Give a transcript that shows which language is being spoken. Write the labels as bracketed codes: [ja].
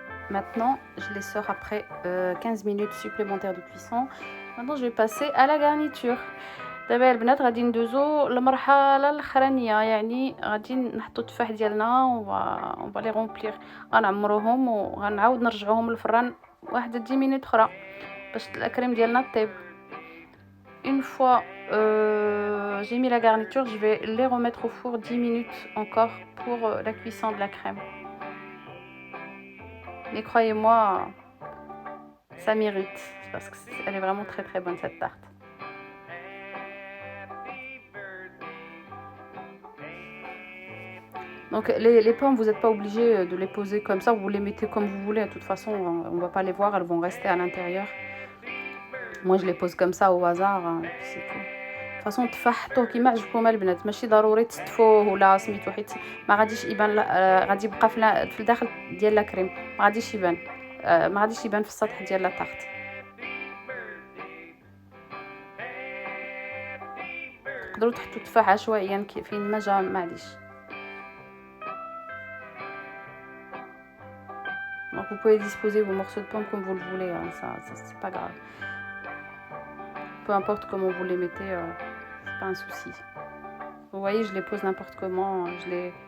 [fr] Maintenant, je les sors après 15 minutes supplémentaires de cuisson. Maintenant, je vais passer à la garniture. [ar] دابا البنات غادي ندوزو للمرحله الاخرانيه، يعني غادي نحطو التفاح ديالنا اون لي رومبلير، غنعمروهم وغنعاود نرجعوهم للفران واحد 10 مينوت اخرى باش الكريم ديالنا طيب. [fr] Une fois j'ai mis la garniture, je vais les remettre au four 10 minutes encore pour la cuisson de la crème. Mais croyez-moi, ça mérite parce qu'elle est vraiment très très bonne cette tarte. Donc les pommes, vous n'êtes pas obligé de les poser comme ça, vous les mettez comme vous voulez. De toute façon, on ne va pas les voir, elles vont rester à l'intérieur. Moi, je les pose comme ça au hasard, c'est tout. [ar] De toute façon, التفاح حطوه كيما عجبكم البنات، ماشي ضروري تستفوه ولا سميتو، حيت ما غاديش يبان، غادي يبقى في الداخل ديال لا كريم، ما غاديش يبان، ما غاديش يبان في السطح ديال لا طارت. تقدروا تحطوا التفاح عشوائيا فين ما جا، معليش. [fr] Donc vous pouvez disposer vos morceaux de pommes comme vous le voulez, hein, ça c'est pas grave. Peu importe comment vous les mettez, c'est pas un souci. Vous voyez, je les pose n'importe comment, je les...